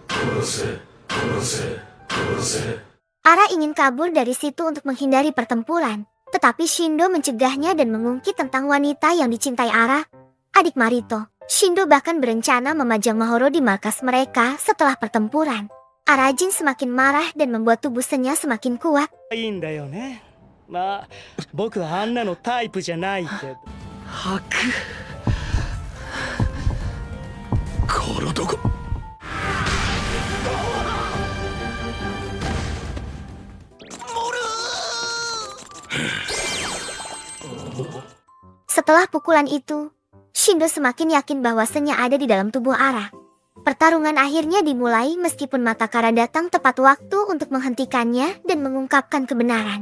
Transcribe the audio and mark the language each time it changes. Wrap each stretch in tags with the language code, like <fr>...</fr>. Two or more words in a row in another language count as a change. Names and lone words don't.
<id>Ara ingin kabur dari situ untuk menghindari pertempuran, tetapi Shindo mencegahnya dan mengungkit tentang wanita yang dicintai Ara, adik Marito. Shindo bahkan berencana memajang Mahoro di markas mereka setelah pertempuran. Arajin semakin marah dan membuat tubuh Senya semakin kuat.</id> <ja>いいんだよね。まあ、僕はあんなのタイプじゃないけど。吐く。体が。</ja> <id>Setelah pukulan itu, Shindo semakin yakin bahwa Senya ada di dalam tubuh Ara. Pertarungan akhirnya dimulai meskipun mata Kara datang tepat waktu untuk menghentikannya dan mengungkapkan kebenaran.</id>